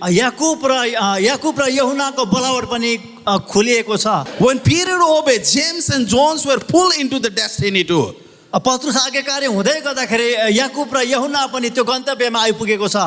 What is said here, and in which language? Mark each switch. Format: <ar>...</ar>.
<ne>याकुब र यहुनाको बोलावट पनि खुलिएको छ।</ne> <en>When Peter obeyed, James and John were pulled into the destiny too.</en> <ne>पत्रुस आज्ञाकारी हुँदै गर्दाखेरि याकुब र यहुना पनि त्यो गन्तव्यमा आइपुगेको छ।</ne>